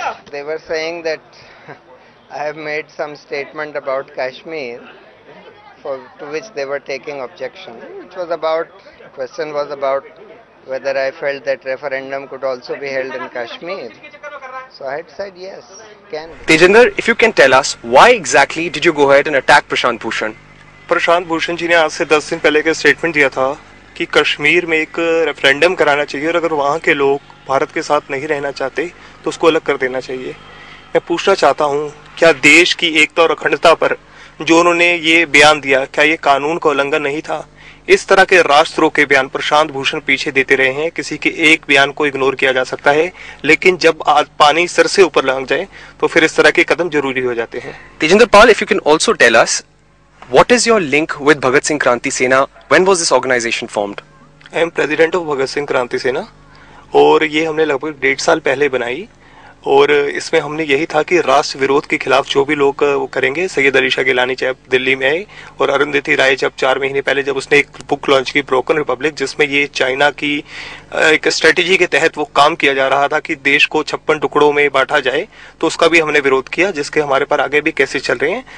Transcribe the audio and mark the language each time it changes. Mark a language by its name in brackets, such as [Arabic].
[English] They were saying that I have made some statement about Kashmir, to which they were taking objection. Question was about whether I felt that referendum could also be held in Kashmir. So I had said yes, can. Tejinder, if you can tell us, why exactly did you go ahead and attack Prashant Bhushan? [Hindi] Prashant Bhushan ji ने आज से 10 दिन पहले का statement दिया था कि कश्मीर में एक रेफरेंडम कराना चाहिए और अगर वहाँ के लोग भारत के साथ नहीं रहना चाहते तो उसको अलग कर देना चाहिए। मैं पूछना चाहता हूँ, क्या देश की एकता और अखंडता पर जो उन्होंने ये बयान दिया, क्या ये कानून का उल्लंघन नहीं था? इस तरह के राष्ट्रद्रोह के बयान प्रशांत भूषण पीछे देते रहे हैं। किसी के एक बयान को इग्नोर किया जा सकता है, लेकिन जब पानी सर से ऊपर लग जाए तो फिर इस तरह के कदम जरूरी हो जाते हैं। [English] Tejinder Pal, if you can also tell us, what is your link with Bhagat Singh Kranti Sena? When was this organization formed? I am president of Bhagat Singh Kranti Sena [Hindi] और ये हमने लगभग 1.5 साल पहले बनाई और इसमें हमने यही था कि राष्ट्र विरोध के खिलाफ जो भी लोग वो करेंगे। सैयद अली शाह गिलानी जब दिल्ली में आए और अरुंधति राय जब 4 महीने पहले जब उसने एक बुक लॉन्च की ब्रोकन रिपब्लिक, जिसमें ये चाइना की एक स्ट्रेटेजी के तहत वो काम किया जा रहा था कि देश को 56 टुकड़ों में बांटा जाए, तो उसका भी हमने विरोध किया, जिसके हमारे पर आगे भी केसेस चल रहे हैं।